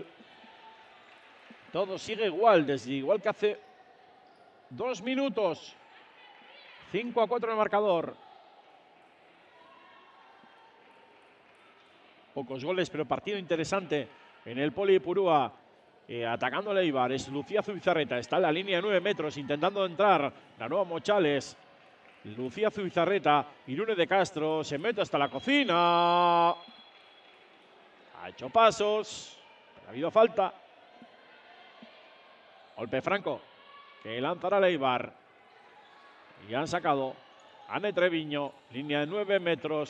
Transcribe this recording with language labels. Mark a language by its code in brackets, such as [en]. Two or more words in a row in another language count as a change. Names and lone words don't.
[es] Todo sigue igual, igual que hace 2 minutos. 5-4 en el marcador. Pocos goles, pero partido interesante en el Poli Ipurúa. Atacando el Eibar es Lucía Zubizarreta. Está en la línea de 9 metros intentando entrar. Naroa Mochales. Lucía Zubizarreta. Irune de Castro. Se mete hasta la cocina. Ha hecho pasos. Ha habido falta. Golpe franco. Que lanzará el Eibar. Y han sacado Ane Treviño. Línea de 9 metros.